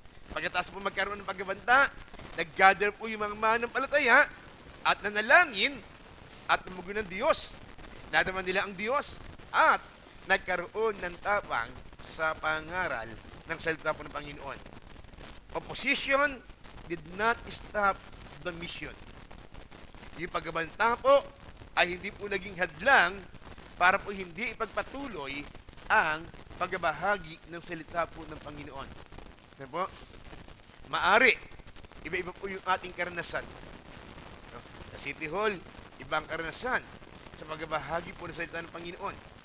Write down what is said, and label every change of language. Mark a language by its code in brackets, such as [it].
[tl] Pagkatapos po magkaroon ng pagbabanta, nag-gather po yung mga mananampalataya at nanalangin at tumugon ng Diyos. Nadaman nila ang Diyos at nagkaroon ng tapang sa pangaral ng salita po ng Panginoon. [en] Opposition did not stop the mission. [tl] Yung pagbabanta po ay hindi po naging hadlang para po hindi ipagpatuloy ang pagbabahagi ng salita po ng Panginoon. Ano po? Maari, iba-iba po yung ating karanasan. Sa City Hall, ibang karanasan sa pagbabahagi po ng salita ng Panginoon.